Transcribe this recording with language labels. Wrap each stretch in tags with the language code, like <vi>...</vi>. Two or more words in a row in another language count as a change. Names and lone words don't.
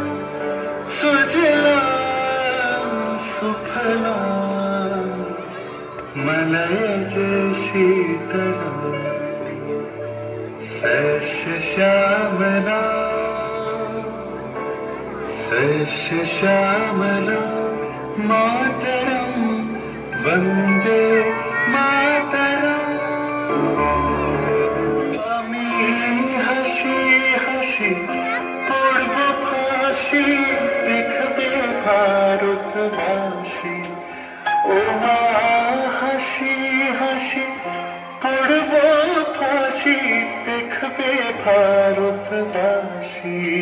<sa>सुजलां सुफलां मलयज शीतलां सस्यश्यामलां मातरं वन्दे मातरम्।</sa> <bn>আমি হাসি হাসি পড়ব ফাঁসি দেখবে ভারতবাসী। ও মা হাসি হাসি পড়ব ফাঁসি দেখবে ভারতবাসী।</bn>